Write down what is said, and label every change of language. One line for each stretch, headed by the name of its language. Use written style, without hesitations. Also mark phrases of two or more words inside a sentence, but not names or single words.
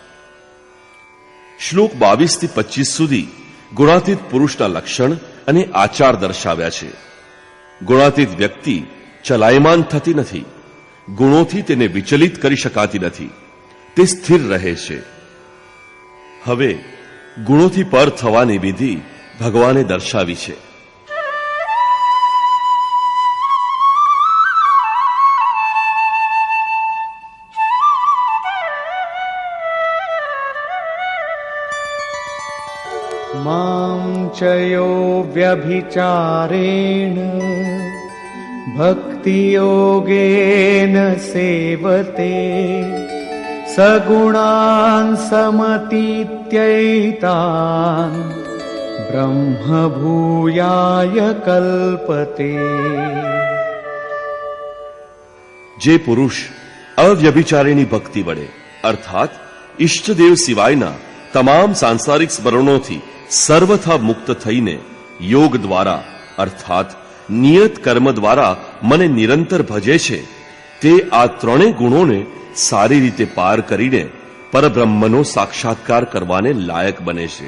Gujarati: શ્લોક 22 થી 25 સુધી ગુણાતીત પુરુષના લક્ષણ અને આચાર દર્શાવ્યા છે. ગુણાતીત વ્યક્તિ ચલાયમાન થતી નથી, ગુણોથી તેને વિચલિત કરી શકાતી નથી, તે સ્થિર રહે છે. હવે ગુણોથી પર થવાની વિધિ ભગવાને દર્શાવી છે.
Sanskrit: मां च यो व्यभिचारेण भक्तियोगेन सेवते सगुणान् समतीत्यैतान् ब्रह्मभूयाय कल्पते.
Gujarati: જે પુરુષ અવ્યભિચારીની ભક્તિ વડે અર્થાત ઈષ્ટદેવ સિવાયના તમામ સાંસારિક સ્મરણોથી સર્વથા મુક્ત થઈને યોગ દ્વારા અર્થાત નિયત કર્મ દ્વારા મને નિરંતર ભજે છે, તે આ ત્રણેય ગુણોને સારી રીતે પાર કરીને પરબ્રહ્મનો સાક્ષાત્કાર કરવાને લાયક બને છે.